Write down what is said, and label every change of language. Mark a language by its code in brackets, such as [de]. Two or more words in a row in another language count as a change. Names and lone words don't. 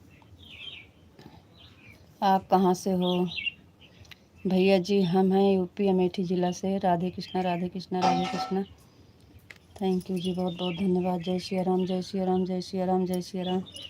[hi] आप कहाँ से हो भैया जी? हम हैं यूपी अमेठी ज़िला से। राधे कृष्णा राधे कृष्णा राधे कृष्णा। [en] thank you [hi] जी, बहुत बहुत धन्यवाद। जय श्री राम जय श्री राम जय श्री राम जय श्री राम।